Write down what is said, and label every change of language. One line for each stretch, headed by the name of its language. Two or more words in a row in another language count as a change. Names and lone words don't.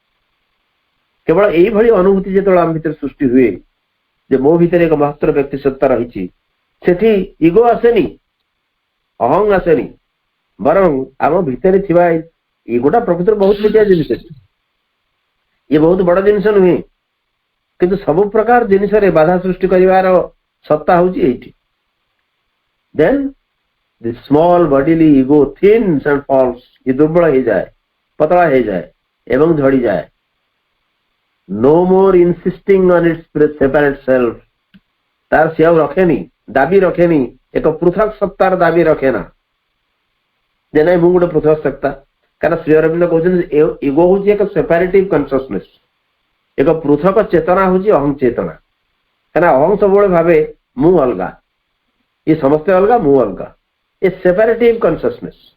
Odia: କେବଳ ଏଇଭଳି ଅନୁଭୂତି ଯେତେବେଳେ ଆମ ଭିତରେ ସୃଷ୍ଟି ହୁଏ ଯେ ମୋ ଭିତରେ ଏକ ମହତ୍ତର ବ୍ୟକ୍ତି ସତ୍ତା ରହିଛି, ସେଠି ଇଗୋ ଆସେନି, ଅହଂ ଆସେନି, ବରଂ ଆମ ଭିତରେ ଥିବା ଇଗୋଟା ପ୍ରକୃତରେ ବହୁତ ଛୋଟିଆ ଜିନିଷ, ଇଏ ବହୁତ ବଡ ଜିନିଷ ନୁହେଁ, କିନ୍ତୁ ସବୁ ପ୍ରକାର ଜିନିଷରେ ବାଧା ସୃଷ୍ଟି କରିବାର ସତ୍ତା ହଉଛି ଏଇଠି।
English: then the small bodily ego thins and falls,
Odia: ଇଏ ଦୁର୍ବଳ ହେଇଯାଏ, ପତଳା ହେଇଯାଏ ଏବଂ ଝଡିଯାଏ।
English: No more insisting on its separate self,
Odia: ତାର ସେ ଆଉ ରଖେନି, ଦାବି ରଖେନି, ଏକ ପୃଥକ ସତ୍ତାର ଦାବି ରଖେନା ଯେ ନାଇଁ ମୁଁ ଗୋଟେ ପୃଥକ ସତ୍ତା। କାରଣ ଶ୍ରୀ ଅରବିନ୍ଦ କହୁଛନ୍ତି ଇଗୋ ହଉଛି ଏକ
English: separative consciousness,
Odia: ଏକ ପୃଥକ ଚେତନା ହଉଛି ଅହଂ ଚେତନା। କାରଣ ଅହଂ ସବୁବେଳେ ଭାବେ ମୁଁ ଅଲଗା, ଇଏ ସମସ୍ତେ ଅଲଗା, ମୁଁ ଅଲଗା, ଏ
English: separative consciousness.